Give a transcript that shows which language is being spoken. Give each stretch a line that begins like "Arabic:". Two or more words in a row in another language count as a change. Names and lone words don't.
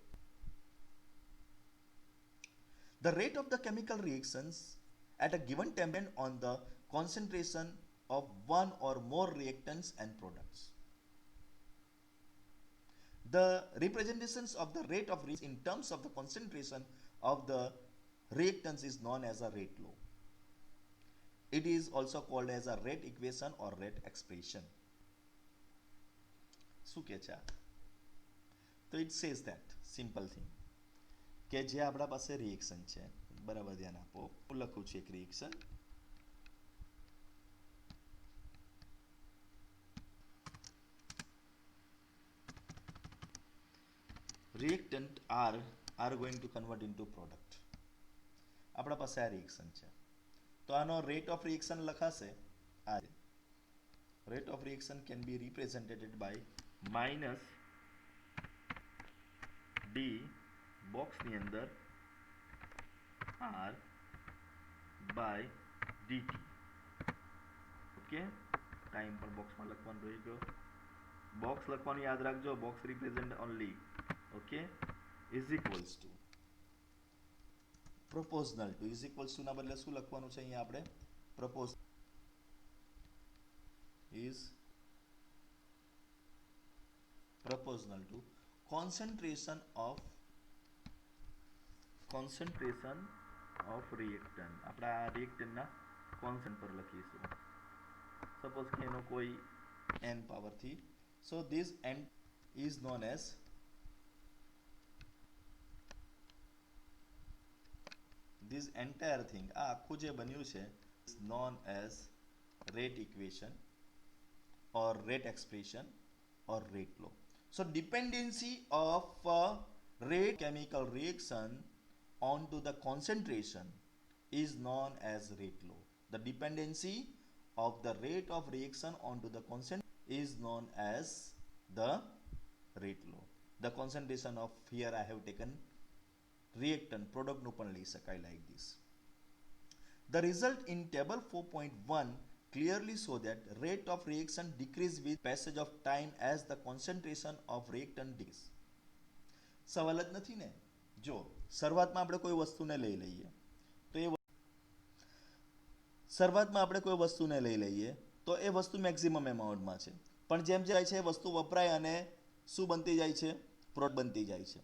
English: The rate of the chemical reactions at a given temperature on the concentration of one or more reactants and products. The representations of the rate of reaction in terms of the concentration of the reactants is known as a rate law. It is also called as a rate equation or rate expression.
Gujarati: શું કે છે? તો
English: it says that simple thing
Gujarati: કે જે આપણા પાસે રિએક્શન છે, બરાબર ધ્યાન આપો. હું લખું છું એક રિએક્શન.
English: reactant are going to convert into product.
Gujarati: આપણા પાસે આ રિએક્શન છે તો આનો
English: rate of reaction
Gujarati: લખાશે આ.
English: rate of reaction can be represented by minus D
Gujarati: બોક્સની અંદર
English: R by dt.
Gujarati: ઓકે, ટાઈમ પણ બોક્સમાં લખવાનું રહી ગયો. બોક્સ લખવાનું યાદ રાખજો.
English: box represent only. OK, is equals to proportional to is equals to
Gujarati: ના બદલે શું લખવાનું છે અહીંયા આપણે?
English: proportional is proportional to concentration of reactant.
Gujarati: આપણે આ reactant ના કોન્સન્ટ પર લખીશું. સપોઝ કે એનો કોઈ n પાવર થી
English: So this end is known as this entire thing,
Gujarati: આ આખું જે બન્યું છે
English: is known as rate equation or rate expression or rate law. So dependency of rate chemical reaction onto the concentration is known as rate law. The dependency of the rate of reaction onto the concentration is known as the rate law. The concentration of, here I have taken reactant product
Gujarati: નું પણ લઈ શકાય
English: like this. The result in table 4.1 clearly show that rate of reaction decrease with passage of time as the concentration of reactant decrease.
Gujarati: સવાલ જ નથી ને. જો શરૂઆતમાં આપણે કોઈ વસ્તુને લઈ લઈએ તો એ વસ્તુ
English: maximum amountમાં
Gujarati: છે, પણ જેમ જાય છે વસ્તુ વપરાય અને શું બનતી જાય છે, પ્રોડક્ટ બનતી જાય છે.